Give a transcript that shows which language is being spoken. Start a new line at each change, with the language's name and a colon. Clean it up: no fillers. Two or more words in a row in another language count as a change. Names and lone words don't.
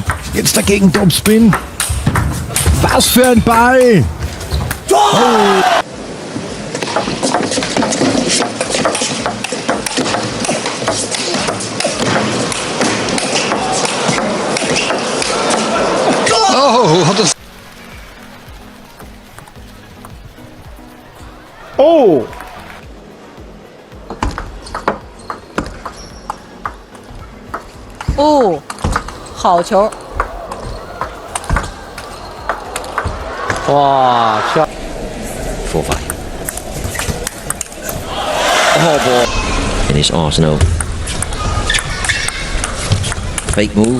German: Jetzt dagegen Topspin. Was für ein Ball! Oh. Oh, hat das. Oh!
Chinese: Oh，好球！哇，漂 4-5.
English: Oh boy. In his Arsenal. Fake move.